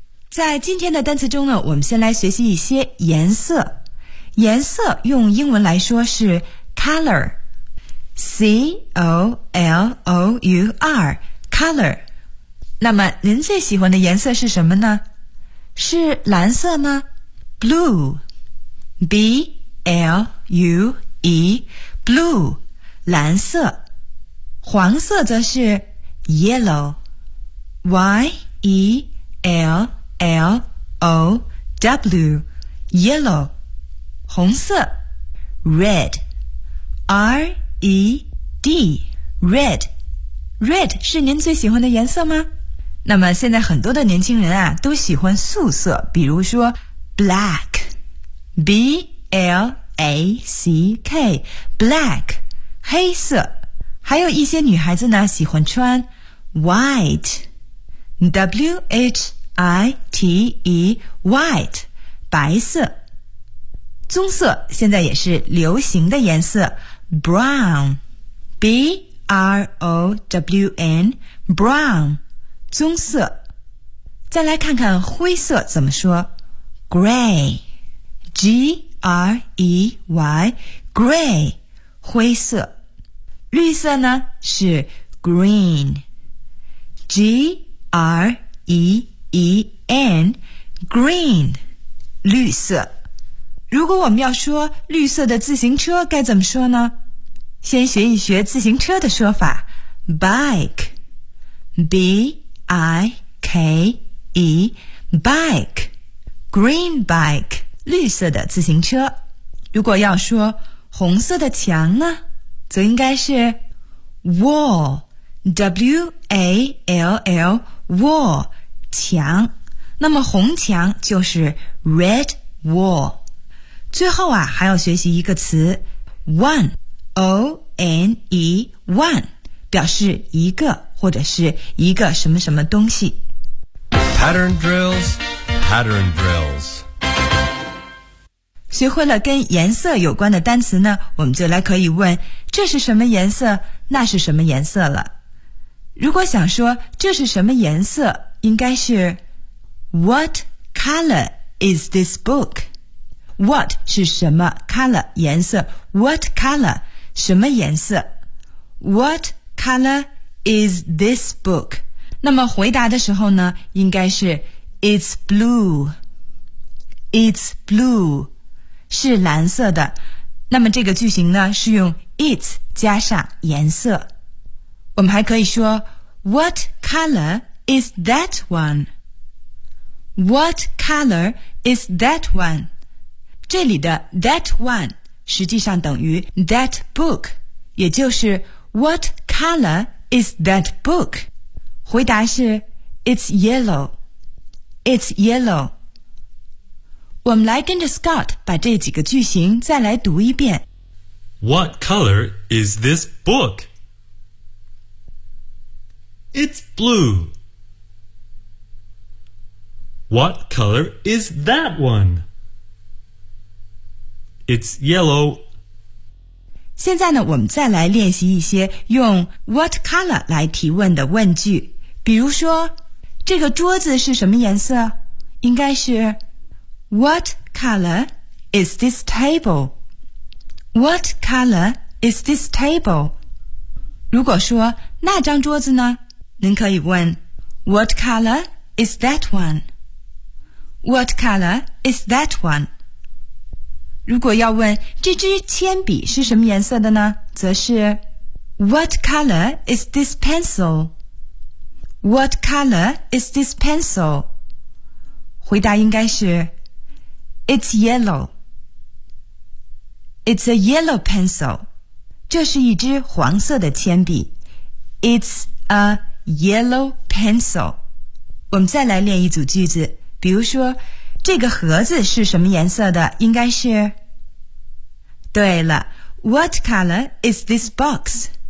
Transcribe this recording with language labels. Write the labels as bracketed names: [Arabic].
[Chinese] 在今天的单词中呢，我们先来学习一些颜色。颜色用英文来说是 [English] color, C-O-L-O-U-R, color. [Chinese] 那么您最喜欢的颜色是什么呢？是蓝色吗？ [English] blue, B L U E, blue, [Chinese] 蓝色。黄色则是 [English] yellow, Y E L L O W, yellow, [Chinese] 红色。 [English] Red, R E D, red, red [Chinese] 是您最喜欢的颜色吗？那么现在很多的年轻人啊都喜欢素色，比如说 black, B L A C K, black, 黑色。还有一些女孩子呢喜欢穿 white, W H I T E, white, 白色。棕色现在也是流行的颜色 ,brown, B R O W N, brown,棕色。再来看看灰色怎么说 ,gray, G-R-E-Y, gray, 灰色。绿色呢是 [English] green, G-R-E-E-N, green, 绿色。 [Chinese] 如果我们要说绿色的自行车该怎么说呢？先学一学自行车的说法 [English] ,bike, B-I K E, bike, green bike, [Chinese] 绿色的自行车。如果要说红色的墙呢，则应该是 wall, W A L L, wall, 墙。那么红墙就是 red wall。最后啊，还要学习一个词 one, O N E, one. 表示一个或者是一个什么什么东西。 [English] Pattern drills, pattern drills. [Chinese] 学会了跟颜色有关的单词呢，我们就来可以问这是什么颜色，那是什么颜色了。如果想说这是什么颜色，应该是 [English] What color is this book? What 是什么 color 颜色 ？What color 什么颜色 ？What color is this book? [Chinese] 那么回答的时候呢，应该是 [English] It's blue. It's blue [Chinese] 是蓝色的。那么这个句型呢，是用 it 加上颜色。我们还可以说 [English] What color is that one? What color is that one? [Chinese] 这里的 [English] that one [Chinese] 实际上等于 [English] that book， [Chinese] 也就是 [English] What color is that book? [Chinese] 回答是 [English] It's yellow. It's yellow. [Chinese] 我们来跟着 Scott 把这几个句型再来读一遍。 [English] What color is this book? It's blue. What color is that one? It's yellow. [Chinese] 现在呢，我们再来练习一些用 what color 来提问的问句。比如说，这个桌子是什么颜色？应该是 [English] What color is this table? What color is this table? [Chinese] 如果说那张桌子呢，您可以问 [English] What color is that one? What color is that one? [Chinese] 如果要问这支铅笔是什么颜色的呢，则是 [English] What color is this pencil? What color is this pencil? [Chinese] 回答应该是 [English] It's yellow. It's a yellow pencil. [Chinese] 这是一支黄色的铅笔。 [English] It's a yellow pencil. [Chinese] 我们再来练一组句子，比如说这个盒子是什么颜色的，应该是对了 , [English] What color is this box?